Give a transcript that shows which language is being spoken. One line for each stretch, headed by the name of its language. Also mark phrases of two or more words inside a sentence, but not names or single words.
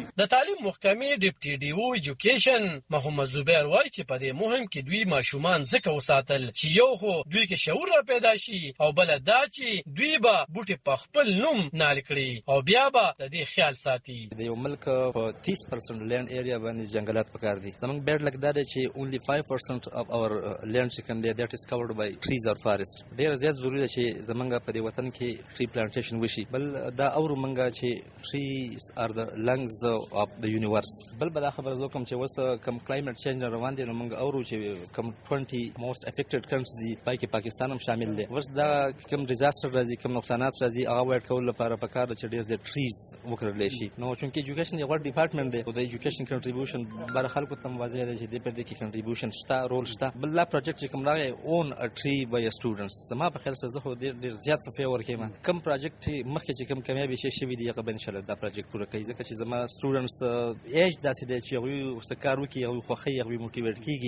Pashto: د تعلیم محکمې
English: Deputy D O Education
Pashto: محمد زبیر وایي چې په دې مهم کې دوی ماشومان ځکه وساتل چې یو خو دوی کې شعور را پیدا شي او بل دا چې دوی به بوټي په خپل نوم نال کړي او بیا به د دې خیال ساتي. د یو ملک په 30% لینډ ایریا باندې جنگلات پکار دي. زمونږ
English: bad luck
Pashto: دا دی چې
English: only 5% of our land
Pashto: چې کوم دی
English: that is covered by trees or forest.
Pashto: ډیر زیات ضروری ده چې زمونږ په دې وطن کې
English: tree plantation
Pashto: وشي. بل دا اورو مونږه چې
English: trees are the lungs of the universe.
Pashto: بل بل خبر زه کوم چې وس کوم
English: climate change
Pashto: روان دي نو مونږ اورو چې کوم
English: 20 most affected countries
Pashto: دي پای کې پاکستان هم شامل دی. وس دا کوم ډیزاستر راځي کوم نقصانات راځي هغه وایډ کول لپاره پکار ده چې ډیر د trees وکړل شي. نو چونکه ایجوکیشن یو ډپارټمنټ دی او د ایجوکیشن کنټریبیوشن بر خلکو ته واضح دی چې د په دې کې کنټریبیوشن شته رول شته. بل لا پروجیکټ چې کوم راغی اون ا ټری بای سټوډنټس زما په خیال سره زه خو ډیر زیات په فیور کې ما کوم پروجیکټ مخکې چې کوم کامیابی شي دی هغه به
Arabic: ان شاء الله
Pashto: دا پروجیکټ پوره کوي ځکه چې زما
English: students age
Pashto: داسې دی چې هغوی سکار وکړي هغوی خوښي هغوی موټیویټ کیږي.